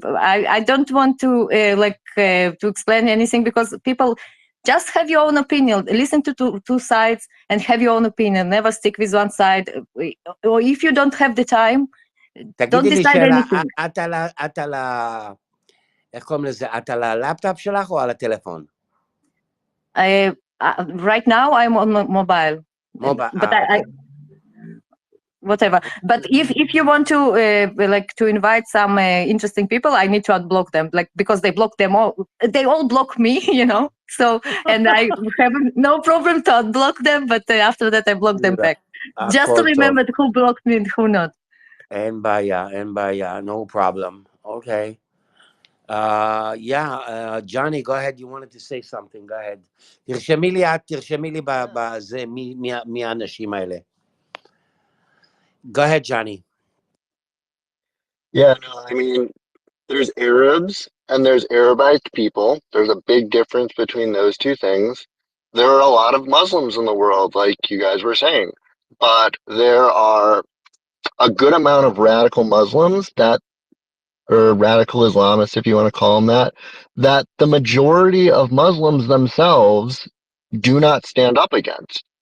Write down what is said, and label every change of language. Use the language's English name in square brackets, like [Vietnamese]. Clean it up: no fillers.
[English] I don't want to to explain anything because people just have your own opinion. Listen to two sides and have your own opinion. Never stick with one side. Or if you don't have the time, don't decide anything. [Hebrew] את על איך קוראים לזה? את על הלפטופ שלך או על הטלפון? [English] Right now I'm on mobile. But whatever. But if you want to to invite some interesting people, I need to unblock them, because they block them all. They all block me, you know. So and I have no problem to unblock them, but after that I block them back. Just to remember who blocked me and who not. [Hebrew] אין בעיה, [English] no problem. Okay. Johnny, go ahead. You wanted to say something. Go ahead. [Hebrew] תרשמי לי בזה, מי האנשים האלה. [English] Go ahead, Johnny. Yeah, no, I mean, there's Arabs and there's Arabized people. There's a big difference between those two things. There are a lot of Muslims in the world, like you guys were saying, but there are a good amount of radical Muslims or radical Islamists, if you want to call them that the majority of Muslims themselves do not stand up against.